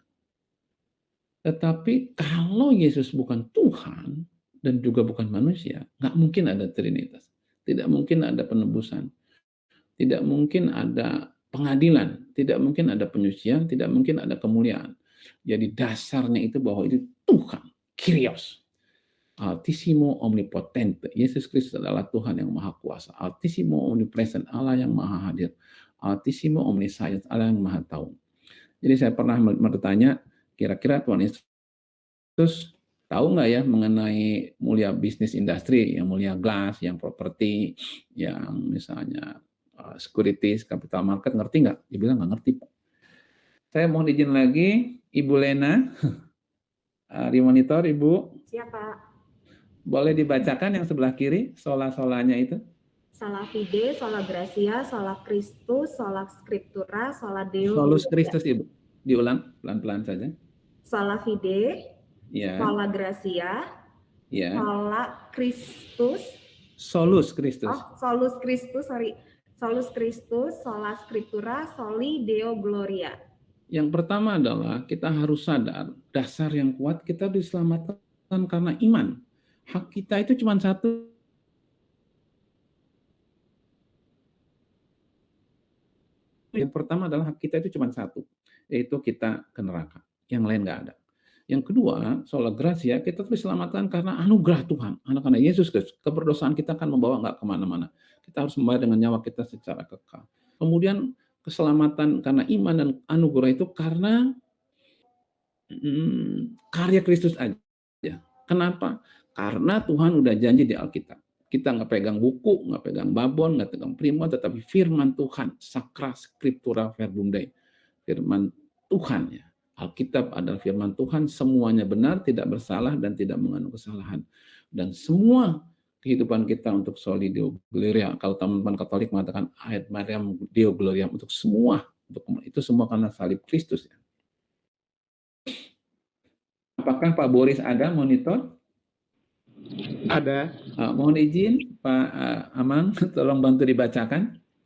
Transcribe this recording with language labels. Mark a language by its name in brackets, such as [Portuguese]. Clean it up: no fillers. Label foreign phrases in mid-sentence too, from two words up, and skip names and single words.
[Indonesian] Tetapi kalau Yesus bukan Tuhan dan juga bukan manusia, nggak mungkin ada Trinitas. Tidak mungkin ada penebusan. Tidak mungkin ada pengadilan. Tidak mungkin ada penyucian. Tidak mungkin ada kemuliaan. Jadi dasarnya itu bahwa itu Tuhan, Kyrios. [Latin] Altissimo omnipotente. [Indonesian] Yesus Kristus adalah Tuhan yang maha kuasa. [Latin] Altissimo omnipresent, [Indonesian] Allah yang maha hadir. [Latin] Altissimo omniscience, [Indonesian] Allah yang maha tahu. Jadi saya pernah bertanya, kira-kira Tuhan Yesus tahu nggak ya mengenai mulia bisnis industri, yang mulia glass, yang properti, yang misalnya securities, [English] capital market, [Indonesian] ngerti nggak? Dia bilang nggak ngerti, Pak. Saya mohon izin lagi, Ibu Lena, di monitor, Ibu. Siap, Pak. Boleh dibacakan yang sebelah kiri, sola-solanya itu? [Latin] sola fide, sola gratia, sola Christus, sola scriptura, sola Deo Solus gloria. Christus, [Indonesian] Ibu. Diulang pelan-pelan saja. [Latin] Sola fide, [Indonesian] Ya, [Latin] sola gratia, [Indonesian] ya. [Latin] sola Christus, Solus Christus. solus Christus, solus Christus, sola scriptura, soli Deo gloria. [Indonesian] Yang pertama adalah kita harus sadar dasar yang kuat kita diselamatkan karena iman. Hak kita itu cuma satu. Yang pertama adalah hak kita itu cuma satu, yaitu kita ke neraka. Yang lain nggak ada. Yang kedua, [Latin] sola gratia, [Indonesian] kita diselamatkan karena anugerah Tuhan. Karena Yesus Kristus, keberdosaan kita akan membawa nggak kemana-mana. Kita harus membayar dengan nyawa kita secara kekal. Kemudian keselamatan karena iman dan anugerah itu karena karya Kristus aja. Kenapa? Karena Tuhan udah janji di Alkitab. Kita nggak pegang buku, nggak pegang babon, nggak pegang primbon, tetapi firman Tuhan, [Latin] sacra scriptura verbum Dei. [Indonesian] Firman Tuhan ya. Alkitab adalah firman Tuhan, semuanya benar, tidak bersalah, dan tidak mengandung kesalahan. Dan semua kehidupan kita untuk [Latin] soli Deo gloria. [Indonesian] Kalau teman-teman Katolik mengatakan ayat [Latin] Mariam Deo gloria, [Indonesian] untuk semua, itu semua karena salib Kristus. Ya. Apakah Pak Boris ada monitor? Ada. Mohon izin Pak Amang, tolong bantu dibacakan.